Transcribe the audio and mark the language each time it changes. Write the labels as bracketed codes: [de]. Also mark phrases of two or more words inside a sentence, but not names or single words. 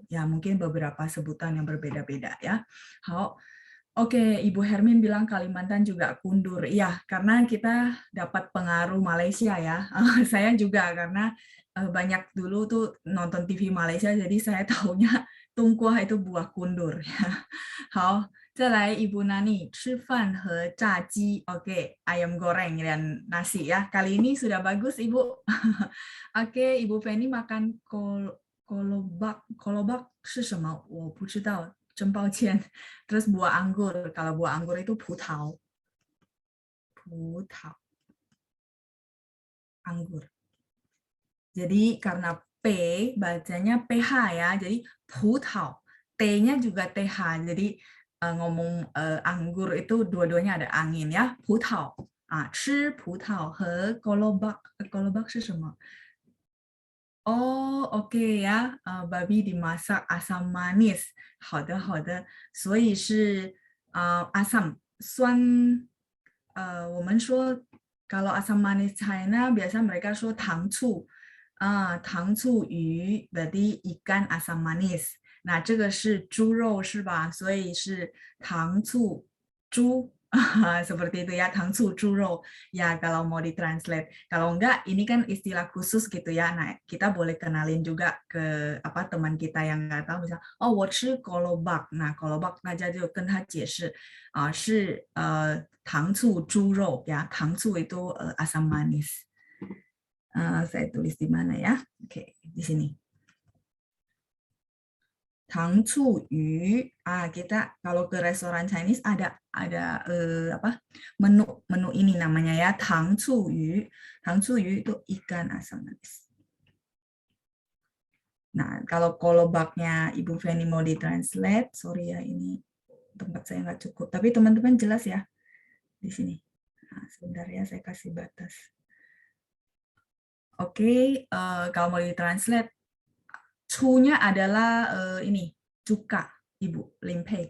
[id] Ya, mungkin beberapa sebutan yang berbeda-beda ya. Oke, Ibu Hermin bilang Kalimantan juga kundur. Iya, karena kita dapat pengaruh Malaysia ya. Saya juga karena banyak dulu tuh nonton TV Malaysia, jadi saya taunya tungkuah itu buah kundur. [zh] 好，再来 Ibu Nani, 吃饭和炸鸡. [id] Oke, ayam goreng dan nasi ya. Kali ini sudah bagus Ibu. Oke, Ibu Penny makan kolobak. [zh] Kolobak 是什么？我不知道，真抱歉。 [id] Terus buah anggur. Kalau buah anggur itu 葡萄. 葡萄 anggur. Jadi karena P bacanya PH ya. Jadi 葡萄. T-nya juga TH. Jadi ngomong anggur itu dua-duanya ada angin ya. [zh] 葡萄. 吃葡萄和 kolobak. Kolobak 是什么? [id] Oh, oke ya. Babi dimasak asam manis. [zh] 好的，好的。所以是asam 酸。我们说 [id] kalau asam manis China biasa mereka [zh] 说糖醋。 [id] 糖醋鱼 berarti ikan asam manis. [zh] 那这个是猪肉是吧？所以是糖醋猪。 [id] Seperti itu ya, [zh] 糖醋猪肉. [id] Ya, kalau mau ditranslate. Kalau enggak, ini kan istilah khusus gitu ya. Nah, kita boleh kenalin juga ke teman kita yang nggak tahu. Misalnya, [zh] oh, 我吃 kolobak. Nah, kolobak 大家就跟他解释是糖醋猪肉ya. [id] 糖醋 itu asam manis. Saya tulis di mana ya? Oke, di sini. [zh] 糖醋鱼. [id] Kita kalau ke restoran Chinese ada menu ini namanya ya, [zh] 糖醋鱼. [id] 糖醋鱼 itu ikan asam manis. Nah, kalau kolobaknya Ibu Feni mau ditranslate, sorry ya ini tempat saya nggak cukup. Tapi teman-teman jelas ya di sini. Sebentar ya, saya kasih batas. Oke, kalau mau ditranslate, cu-nya adalah ini cuka, Ibu, limpei.